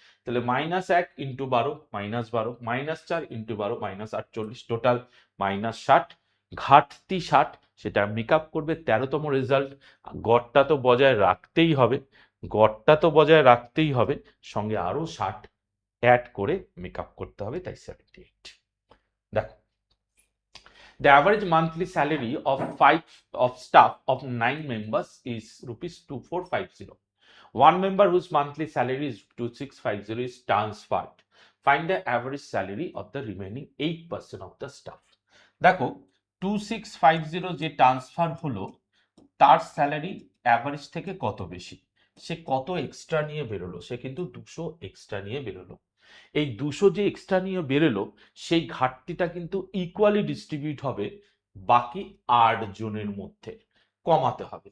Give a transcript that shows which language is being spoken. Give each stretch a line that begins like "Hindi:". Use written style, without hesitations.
Bangla: তাহলে -1 into 12 -12 -4 into 12 -48 total -60, ঘাটতি 60, সেটা মেকআপ করবে 13তম রেজাল্ট। গড়টা তো বজায় রাখতেই হবে, গড়টা তো বজায় রাখতেই হবে, সঙ্গে আরো 60 অ্যাড করে মেকআপ করতে হবে, তাই 78। দেখো,
English: the average monthly salary of staff of 9 members is rupees 2450. One member whose monthly salary is 2650 is transferred. Find the average salary of the remaining 8% of the staff.
Bangla: দেখো, 2650 যে ট্রান্সফার হলো তার salary average থেকে কত বেশি, সে কত extra নিয়ে বেরোলো, সে কিন্তু 200 এক্সট্রা নিয়ে বেরোলো। এই 200 যে এক্সট্রা নিয়ে বেরোলো সেই ঘাটতিটা কিন্তু ইকুয়ালি ডিস্ট্রিবিউট হবে বাকি 8 জনের মধ্যে, কমাতে হবে।